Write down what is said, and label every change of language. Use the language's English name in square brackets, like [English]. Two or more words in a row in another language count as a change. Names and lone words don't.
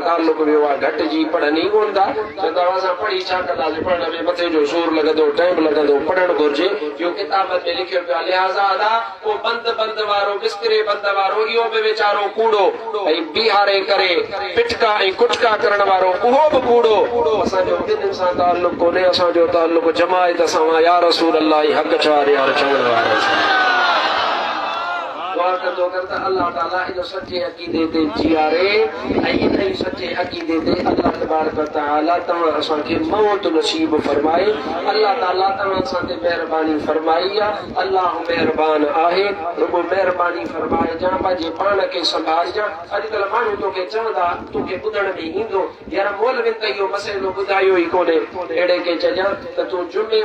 [Sindhi] ताल्लुक वियो आहे घटि जी पढ़नि ई कोन था चवंदा असां पढ़ी छा कंदासीं पढ़ण में मथे जो सूर लॻंदो टाइम लॻंदो पढ़णु घुरिजे इहो किताब में लिखियो पियो आहे लिहाज़ा अदा को बंद वारो बिस्तरे बंद वारो इहो बि वीचारो कूड़ो ऐं बीहारे करे पिटका ऐं कुटका करण वारो उहो बि कूड़ो असांजो ॿिन्हिनि सां ताल्लुक कोन्हे असांजो ताल्लुक जमायत सां [Arabic] يا رسول الله [Sindhi] हक़ चार यार चवण वारो अल्लाह ताला इन सच्चे अकीदे ते जियारे ऐं इन सच्चे अकीदे ते [Arabic] الله تبارك وتعالى [Sindhi] तव्हां असांखे मौत नसीब फरमाए अल्लाह ताला तव्हां सां ते महिरबानी फरमाई आहे अल्लाह महिरबान आहे रुगो महिरबानी फरमाए जा पंहिंजे पाण खे संभाल जा अॼुकल्ह माण्हू तोखे चवंदा तोखे ॿुधण में ईंदो यार मौलविन त इहो मसइलो ॿुधायो ई कोन्हे अहिड़े खे चइजां त तूं जुमे